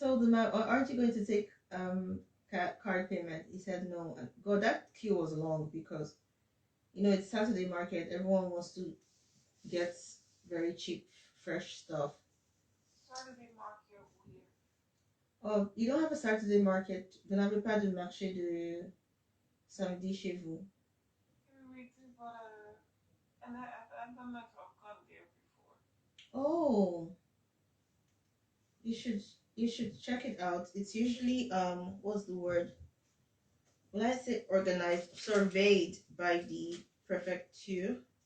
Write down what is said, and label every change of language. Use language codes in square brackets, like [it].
[en] told the man, aren't you going to take card payment? He said no. And God, that queue was long because it's Saturday market. Everyone wants to get very cheap, fresh stuff. Saturday market where? Oh, you don't have a Saturday market. [fr] Vous n'avez pas de marché de samedi chez vous. [en] We do, but and I've not gone there before. Oh, you should check it out. It's usually what's the word? Will I say organized, surveyed by the prefecture.